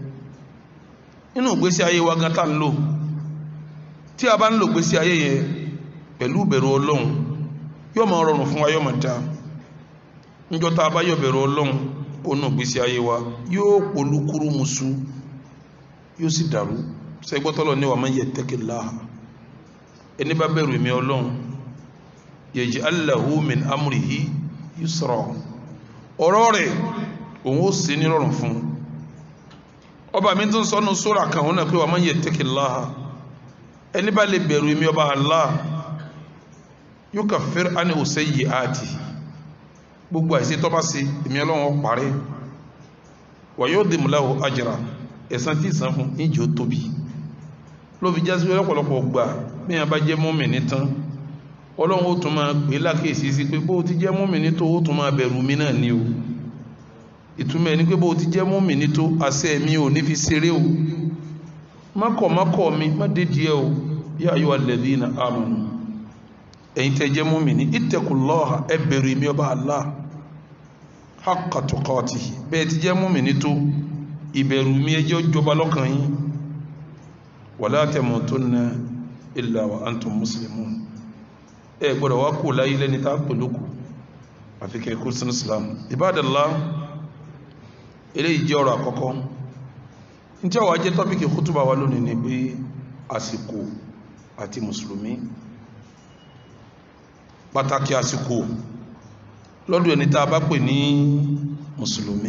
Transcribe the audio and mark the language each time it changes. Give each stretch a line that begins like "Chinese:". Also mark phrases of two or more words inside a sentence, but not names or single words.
Yoruba: nínú ìgbésí ayé wa gan tá ń lò tí a bá ń lò ìgbésí ayé yẹn pẹ̀lú bẹ̀rù Ọlọ́run yóò máa rọrùn fún wa yóò máa dáa. níjọ́ tá a bá yọ bẹ̀rù Ọlọ́run onú ìgbésí ayé wa yóò polúkúrú musu yóò sì dàrú. sẹ́gbọ́tọ́lọ́ ní
Arabic: ومن يتق الله
Yoruba: ẹni bá bẹ̀rù mi Ọlọ́run
Arabic: يجعل له من أمره يسرا
Yoruba: ọ̀rọ̀ rẹ̀ òun ó ṣe ní rọrùn fún. ọba mi tún sọ́nù sura kan òun náà pé
Arabic: ومن يتق الله
Yoruba: ẹni bá lè bẹ̀rù mi ọba Allah
Arabic: يكفر عنه سيئاته
Yoruba: gbogbo àìsí tó bá ṣe èmi Ọlọ́run parí
Arabic: ويعظم له أجرا
Yoruba: ẹ̀san tí ìsan fún ìjọ tóbi. ló fi jásí lọ́pọ̀lọpọ̀ gbà bí yẹn bá jẹ́ mùmínì tán Ọlọ́run ó tún máa pè lákèsí sí pé bó ti jẹ́ mùmínì tó ó tún máa bẹ̀rù mi náà ni o. ìtumọ̀ ẹni pé bó ti jẹ́ mùmínì tó àṣẹ mi ò ní fi ṣeré o mákọ̀ mi má dédìí ẹ o
Arabic: يا أيها الذين آمنوا
Yoruba: ẹ̀yin tẹ́ jẹ́ mùmínì ittaqullaha ẹ bẹ̀rù mi ọba Allah
Arabic: حق تقاته
Yoruba: bẹ́ẹ̀ ti jẹ́ mùmínì tó ìbẹ̀rù mi ẹjọ́ jọba lọ́kàn yín
Arabic: ولا تموتن إلا وأنتم مسلمون
Yoruba: ẹ gbọ́dọ̀ wá kú láyé lẹ́ni tá pẹ̀lú kù àfi kẹ́ kú sínú Islam. Ibadallah eléyìí jẹ́ ọ̀rọ̀ àkọ́kọ́. ní tí àwọn ajẹ́ tọ́pìkì kútùbà wa lónìí ni pé àsìkò àti mùsùlùmí, pàtàkì àsìkò lọ́dọ̀ ẹni tá a bá pè ní mùsùlùmí.